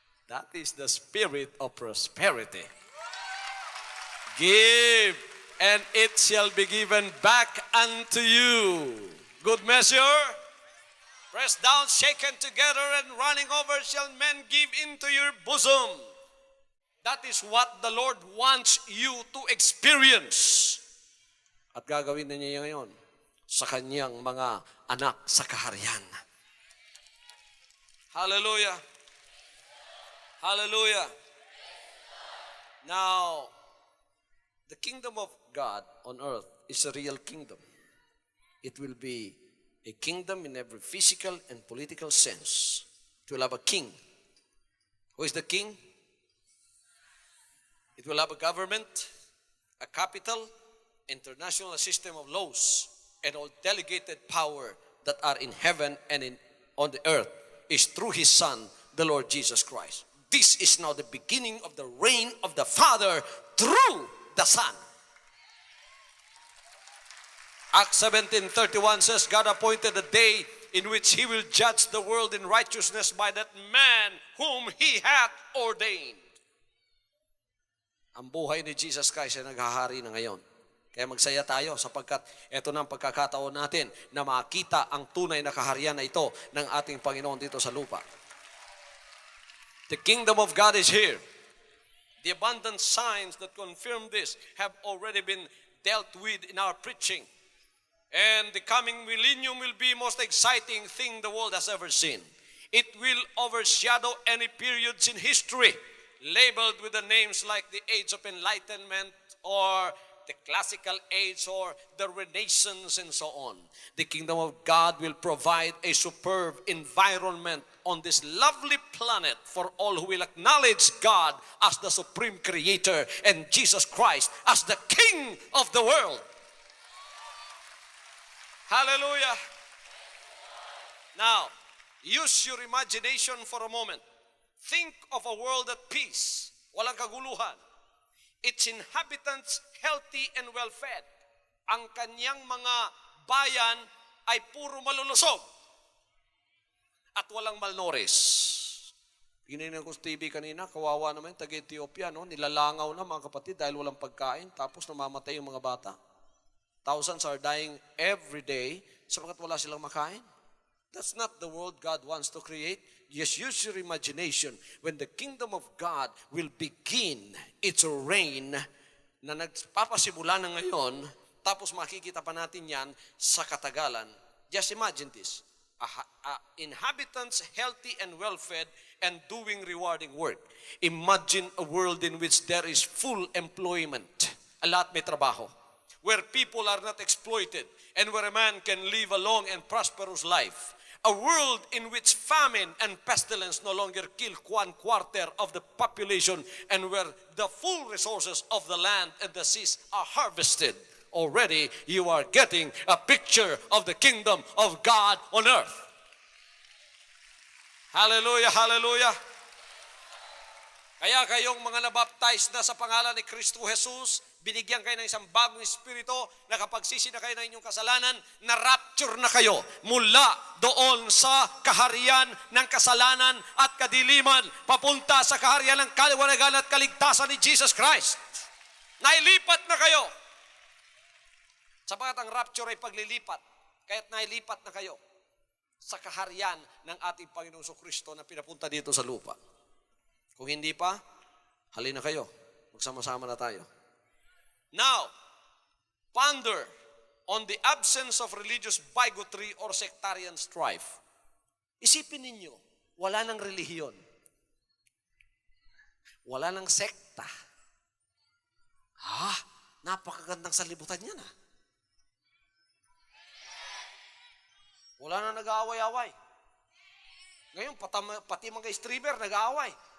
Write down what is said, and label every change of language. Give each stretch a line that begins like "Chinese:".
English: That is the spirit of prosperity. Give, and it shall be given back unto you. Good measure, pressed down, shaken together, and running over shall men give into your bosom. That is what the Lord wants you to experience.
Filipino: At gagawin na niya ngayon sa kanyang mga anak sa kaharian. Hallelujah. Hallelujah.
English: Now, the kingdom of God on earth is a real kingdom. It will be a kingdom in every physical and political sense. It will have a king. Who is the king? It will have a government, a capital, international system of laws, and all delegated power that are in heaven and on the earth is through His Son, the Lord Jesus Christ. This is now the beginning of the reign of the Father through the Son. Acts 17:31 says, God appointed a day in which He will judge the world in righteousness by that man whom He hath ordained.
Filipino: Ang buhay ni Jesus Christ ay naghahari na ngayon. Kaya magsaya tayo sapagkat ito na ang pagkakataon natin na makita ang tunay na kaharian na ito ng ating Panginoon dito sa lupa.
English: The kingdom of God is here. The abundant signs that confirm this have already been dealt with in our preaching. And the coming millennium will be the most exciting thing the world has ever seen. It will overshadow any periods in history labeled with the names like the Age of Enlightenment or the Classical Age or the Renaissance and so on. The kingdom of God will provide a superb environment on this lovely planet for all who will acknowledge God as the supreme creator and Jesus Christ as the King of the world. Hallelujah. Now, use your imagination for a moment. Think of a world at peace,
Filipino: walang kaguluhan.
English: Its inhabitants healthy and well-fed.
Filipino: Ang kanyang mga bayan ay puro malulusog at walang malnourished. Ginignan ko sa TV kanina, kawawa naman, taga-Ethiopia, no? Nilalangaw na mga kapatid dahil walang pagkain, tapos namamatay yung mga bata.
English: Thousands are dying every day
Filipino: sapagkat wala silang makain.
English: That's not the world God wants to create. Just use your imagination when the kingdom of God will begin its reign
Filipino: na nagpapasimula na ngayon, tapos makikita pa natin yan sa katagalan.
English: Just imagine this. Inhabitants healthy and well-fed and doing rewarding work. Imagine a world in which there is full employment.
Filipino: Lahat may trabaho.
English: Where people are not exploited and where a man can live a long and prosperous life. A world in which famine and pestilence no longer kill 1/4 of the population and where the full resources of the land and the seas are harvested. Already you are getting a picture of the kingdom of God on earth. Hallelujah, hallelujah.
Filipino: Kaya kayong mga nabaptize na sa pangalan ni Kristo Jesus, binigyan kayo ng isang bagong espiritu na kapag sisi na kayo ng inyong kasalanan, na-rapture na kayo mula doon sa kaharian ng kasalanan at kadiliman papunta sa kaharian ng kaliwanagan at kaligtasan ni Jesus Christ. Nailipat na kayo. Sapagat ang rapture ay paglilipat, kaya't nailipat na kayo sa kaharian ng ating Panginoong Kristo na pinapunta dito sa lupa. Kung hindi pa, halina kayo. Magsama-sama na tayo.
English: Now, ponder on the absence of religious bigotry or sectarian strife.
Filipino: Isipin ninyo, wala nang relihiyon. Wala nang sekta. Napakagandang salibutan yan. Wala nang nag-aaway-aaway. Ngayon, pati mga streamer nag-aaway.